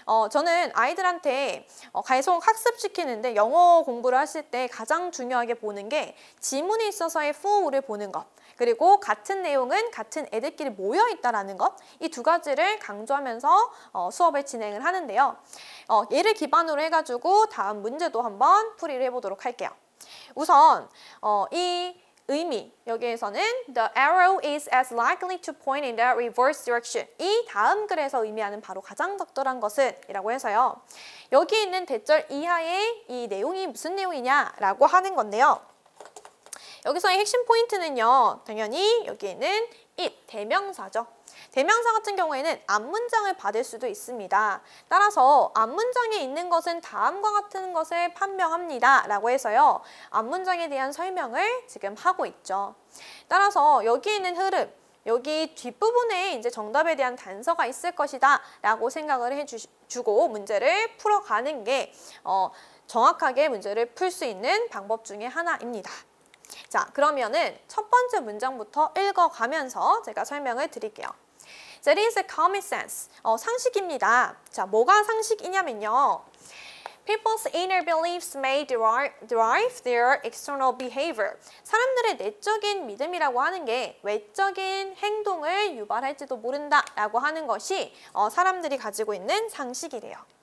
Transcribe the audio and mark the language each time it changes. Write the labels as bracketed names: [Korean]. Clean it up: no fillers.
[Korean] 저는 아이들한테 계속 학습시키는데 영어 공부를 하실 때 가장 중요하게 보는 게 지문에 있어서의 floow를 보는 것, 그리고 같은 내용은 같은 애들끼리 모여 있다라는 것, 이 두 가지를 강조하면서 수업을 진행을 하는데요. 얘를 기반으로 해가지고 다음 문제도 한번 풀이를 해보도록 할게요. 우선 이 의미, 여기에서는 [English] the arrow is as likely to point in the reverse direction. [Korean] 이 다음 글에서 의미하는 바로 가장 적절한 것은 이라고 해서요. 여기 있는 대절 이하의 이 내용이 무슨 내용이냐라고 하는 건데요. 여기서의 핵심 포인트는요. 당연히 여기 있는 it, 대명사죠. 대명사 같은 경우에는 앞문장을 받을 수도 있습니다. 따라서 앞문장에 있는 것은 다음과 같은 것을 판명합니다. 라고 해서요. 앞문장에 대한 설명을 지금 하고 있죠. 따라서 여기 있는 흐름, 여기 뒷부분에 이제 정답에 대한 단서가 있을 것이다. 라고 생각을 해주고 문제를 풀어가는 게 정확하게 문제를 풀 수 있는 방법 중에 하나입니다. 자, 그러면은 첫 번째 문장부터 읽어가면서 제가 설명을 드릴게요. [English] That is a common sense. [Korean] 상식입니다. 자, 뭐가 상식이냐면요. [English] People's inner beliefs may derive their external behavior. [Korean] 사람들의 내적인 믿음이라고 하는 게 외적인 행동을 유발할지도 모른다라고 하는 것이 사람들이 가지고 있는 상식이래요.